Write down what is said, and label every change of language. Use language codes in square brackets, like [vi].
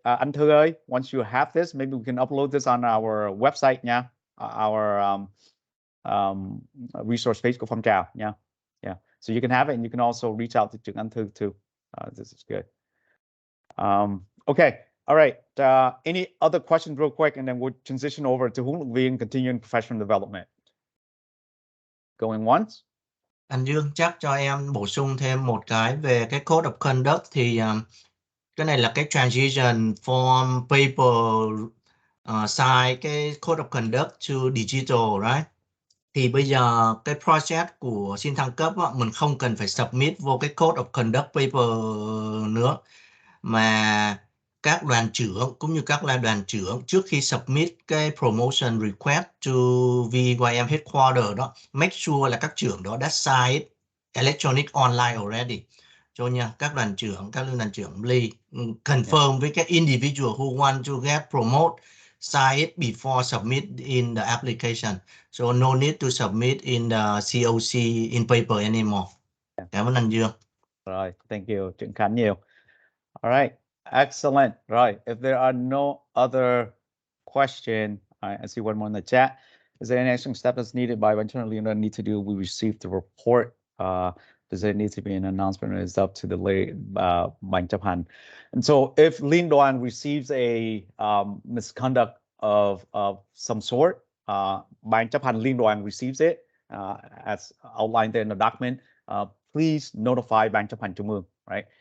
[en] Anh Thư ơi, once you have this, maybe we can upload this on our website, yeah, our resource page của phong trào, yeah, yeah. So you can have it, and you can also reach out to Trưởng Anh Thư too. This is good. Okay, all right. Any other questions, real quick, and then we'll transition over to huấn luyện viên continuing professional development. Going once. [vi] Anh Dương, chắc cho em bổ sung thêm một cái về cái code of conduct thì cái này là cái [en] transition from paper sign [vi] cái code of conduct [en] to digital, right? [vi] Thì bây giờ cái process của xin thăng cấp á, mình không cần phải submit vô cái code of conduct paper nữa, mà các đoàn trưởng cũng như các đoàn trưởng trước khi submit cái [en] promotion request to VEYM headquarter [vi] đó, [en] make sure [vi] là các trưởng đó đã [en] sign it electronic online already. [vi] Cho nha, các đoàn trưởng [en] please confirm [vi] với các [en] individual who want to get promote, sign it before submit in the application. So no need to submit in the COC in paper anymore. [vi] Cảm ơn anh Dương. [en] Rồi, thank you, Trưởng Khánh nhiều. All right, excellent. Right, if there are no other question, I see one more in the chat. Is there any action step that's needed by internal leader need to do? We received the report. Does there need to be an announcement? It's up to the Ban chấp hành. And so if Liên đoàn receives a misconduct of some sort, Ban chấp hành Liên đoàn receives it, as outlined there in the document, please notify Ban chấp hành Trung ương, right?